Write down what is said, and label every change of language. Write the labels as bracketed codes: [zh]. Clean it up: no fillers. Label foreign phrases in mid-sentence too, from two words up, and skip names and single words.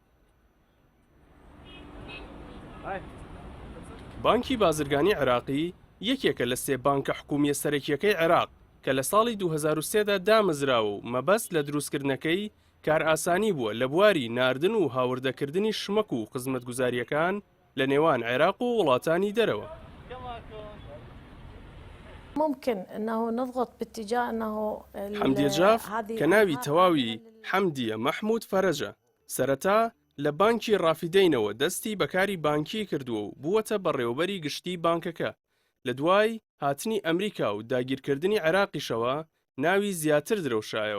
[ckb] بانکی بازرگانی عێراقی یەکێکە لە سێ بانکە حکومیە سەرەکیەکەی عێراق کە لە ساڵی 2023دا دامەزراوە و مەبەست لە دروستکردنەکەی کار ئاسانی بووە لە بواری ناردن و هاوردەکردنی شمەک و خزمەتگوزاریەکان لە نێوان عێراق و وڵاتانی دەرەوە. [ar] ممكن أنه نضغط باتجاه أنه [ckb] حەمدیە جاف کە ناوی تەواوی حەمدیە مەحموود فەرەجە سەرەتا لە بانکی ڕافیدەینەوە دەستی بەکاری بانکی کردووە و بووەتە بەڕێوەبەری گشتی بانکەکە. لە دوای هاتنی ئەمریکا و داگیرکردنی عێراقیشەوە ناوی زیاتر درەوشایەوە.